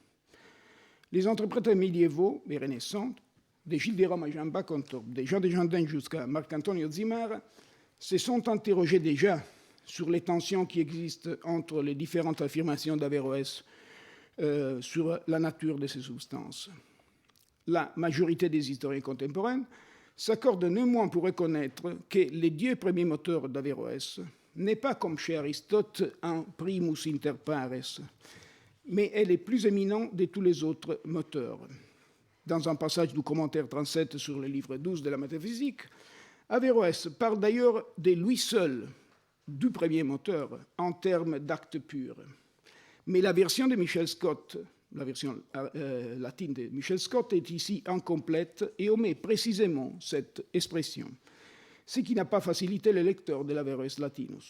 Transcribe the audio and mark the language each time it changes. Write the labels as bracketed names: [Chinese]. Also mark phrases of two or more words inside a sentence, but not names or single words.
[French] Les interprètes médiévaux et renaissants, de Gilles de Rome à Jean Baccontorp, de Jean de Gendin jusqu'à Marc-Antonio Zimmer, se sont interrogés déjà sur les tensions qui existent entre les différentes affirmations d'Averroès sur la nature de ces substances. La majorité des historiens contemporains s'accordent néanmoins pour reconnaître que le Dieu premier moteur d'Averroès n'est pas, comme chez Aristote, un [Latin] primus inter pares, [French] mais elle est plus éminent de tous les autres moteurs. Dans un passage du commentaire 37 sur le livre 12 de la métaphysique, Averroès parle d'ailleurs de lui seul, du premier moteur, en termes d'acte pur. Mais la version de Michel Scott, la version latine de Michel Scott, est ici incomplète et omet précisément cette expression, ce qui n'a pas facilité le lecteur de l'Averroès Latinus.